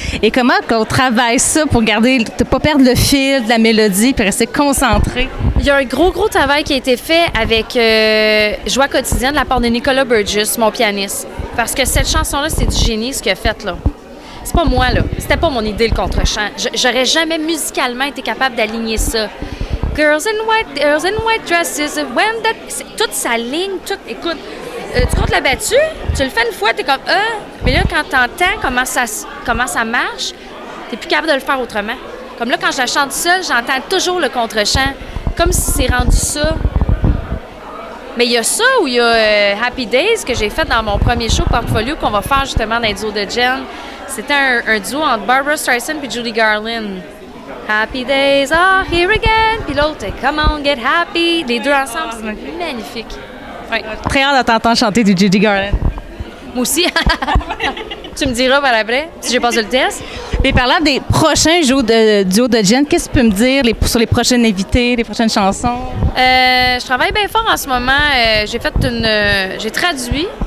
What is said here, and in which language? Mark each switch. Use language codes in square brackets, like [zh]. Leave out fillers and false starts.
[fr] Et comment on travaille ça pour garder, ne pas perdre le fil de la mélodie puis rester concentré? Il y a un gros travail qui a été fait avec Joie quotidienne de la part de Nicolas Burgess, mon pianiste. Parce que cette chanson-là, c'est du génie, ce qu'il a fait, là. C'est pas moi, là. C'était pas mon idée, le contre-chant. J'aurais jamais musicalement été capable d'aligner ça. [en] Girls in white dresses, when that... [fr] Toute sa ligne, écoute, tu comptes la battue, tu le fais une fois, t'es comme mais là, quand t'entends comment ça marche, t'es plus capable de le faire autrement. Comme là, quand je la chante seule, j'entends toujours le contre-chant, comme si c'est rendu ça. Mais il y a ça ou il y a Happy Days que j'ai fait dans mon premier show portfolio qu'on va faire justement dans les duos de Jen. C'était un duo entre Barbra Streisand et Judy Garland. [en] Happy days are here again. [fr] Puis l'autre, [en] Come on, get happy. [fr] Les deux ensemble, c'est magnifique. Ouais. Très hâte de t'entendre chanter du Judy Garland. Moi aussi. Tu me diras par après si j'ai passé le test. Et parlant des prochains duos de Jen, qu'est-ce que tu peux me dire sur les prochaines invités, les prochaines chansons? Je travaille bien fort en ce moment. J'ai traduit